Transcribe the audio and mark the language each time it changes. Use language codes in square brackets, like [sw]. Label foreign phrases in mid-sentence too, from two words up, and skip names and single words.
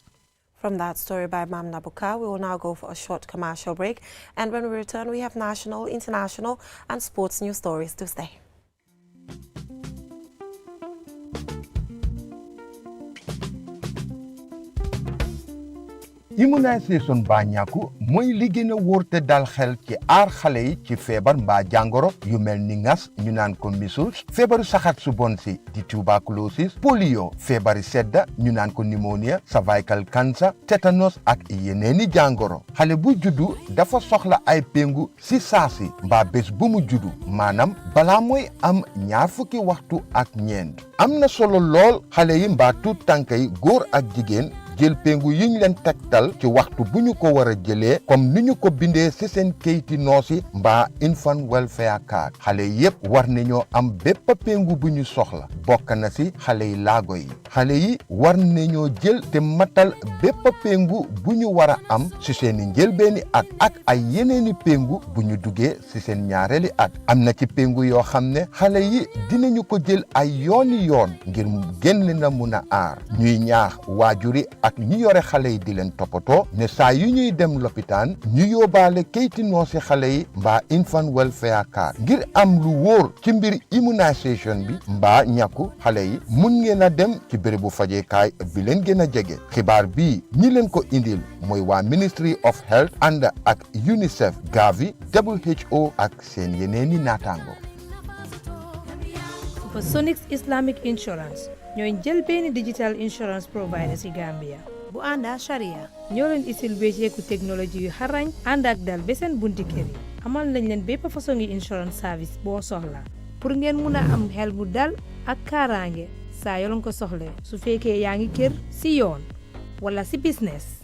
[en] From that story by Mam Nabuka, we will now go for a short commercial break, and when we return we have national, international and sports news stories to stay. [wo] Immunisation ba ñàkku mooy li gën a wóor te dal xel ci aar xale yi ci feebar mbaa jàngoro yu mel ni ngas ñu naan ko measles, feebaru saxat su bon si di tuberculosis, polio, feebari sedda ñu naan ko pneumonia, [en] cervical cancer, [wo] tétanos ak yeneeni jàngoro. Xale bu juddu dafa soxla ay pengu si saasi mbaa bés bu mu juddu, maanaam balaa mooy am 20 waxtu ak ñeent. Am na solo lool xale yi mbaa tuut tànk yi góor ak jigéen jël pengu yiñ leen tegtal ci waxtu bu ñu ko war a jëlee comme ni ñu ko bindee ci seen kayiti noosi mbaa [en] infant welfare card. [wo] Xale yépp war nañoo am bépp pengu bu ñu soxla, bokk na ci xale yi laago yi. Xale yi war nañoo jël te matal bépp pengu bu ñu war a am ci seeni njëlbeeni at ak ay yeneeni pengu bu ñu duggee ci seen ñaareeli at. Am na ci pengu yoo xam ne xale yi dinañu ko jël ay yooni yoon ngir gën leen a mun a aar. Ñuy ñaax waajuri ak ñi yore xale yi di leen toppatoo ne saa yu ñuy dem lopitaan ñu yóbbaale kayti noosi xale yi mbaa [en] infant welfare card [wo] ngir am lu wóor ci mbir immunisation bi mbaa ñàkku xale yi mun ngeen a dem ci bérébu fajeekaay bi leen gën a jege. Xibaar bii ñi leen ko indil mooy waa Ministry of Health ànd ak UNICEF, Gavi, WHO ak seen yeneeni naataango. Supersonics Islamic Insurance ñooy jël benn [en] digital insurance provider [wo] ci Gambia bu ànda sharia ñoo leen isil wécceeku technologie yu xarañ ànd ak dal ba seen bunti kër yi. Amal nañ leen bépp façon yi [en] insurance service [wo] boo soxla pour ngeen mun a am xel bu dal ak kaaraange saa yoo leen ko soxle su fekkee yaa ngi kër ci yoon wala ci business.